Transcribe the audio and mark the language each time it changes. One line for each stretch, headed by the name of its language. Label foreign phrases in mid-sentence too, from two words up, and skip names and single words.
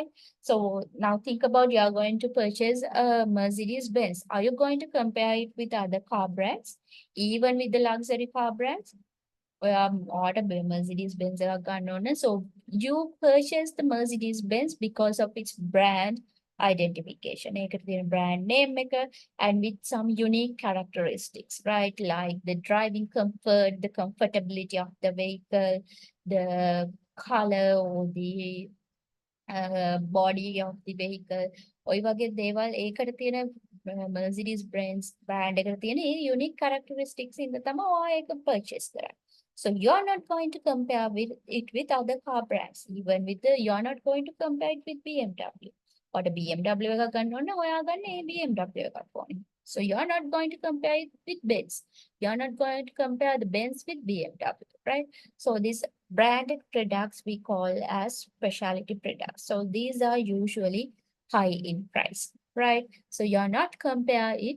English: So now think about you are going to purchase a Mercedes Benz. Are you going to compare it with other car brands, even with the luxury car brands? Order Mercedes Benz ගන්න so you purchase the Mercedes Benz because of its brand identification.
Sinhala: ඒකට තියෙන
English: brand name එක and with some unique characteristics, right? Like the driving comfort, the comfortability of the vehicle, the color or the body of the vehicle.
Sinhala: ඔය වගේ දේවල් ඒකට තියෙන Mercedes Benz brand එකට තියෙන
English: unique characteristics
Sinhala: ඉඳ තමයි ඔයා ඒක purchase කරන්නේ.
English: So you're not going to compare with it with other car brands. Even with you're not going to compare it with BMW. Or the
Sinhala: BMW එකක් ගන්න ඕන ඔයා ගන්න ඒ BMW එකක් ඕනේ.
English: So you're not going to compare it with Benz. You're not going to compare the Benz with BMW, right? So these branded products we call as specialty products. So these are usually high in price, right? So you're not compare it.